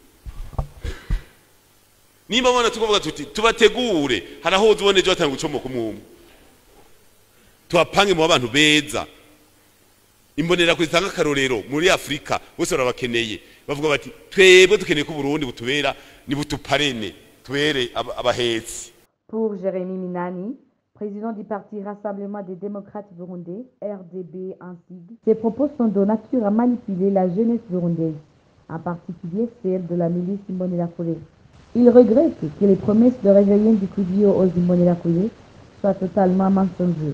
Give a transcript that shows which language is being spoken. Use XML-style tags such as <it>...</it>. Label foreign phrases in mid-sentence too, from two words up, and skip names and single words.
<rn>nimba bona tukuvuga tuti tubategure harahoze ubone ejo batanga gucomoka umwumwe tubapange mu abantu beza Imbonerakure zitanga akarorero muri Afrika bose barabakeneye bavuga bati twebwe dukeneye ko Burundi butubera ni butuparene tubere abahetsi.</rn> <fr>Pour Jérémy Minani, président du parti Rassemblement des démocrates burundais, RDB en sigle, ses propos sont de nature à manipuler la jeunesse burundaise, en particulier celle de la milice Imbonerakure. Il regrette que les promesses de réveillon du Koudio aux Imbonerakure soient totalement mensongères.</fr>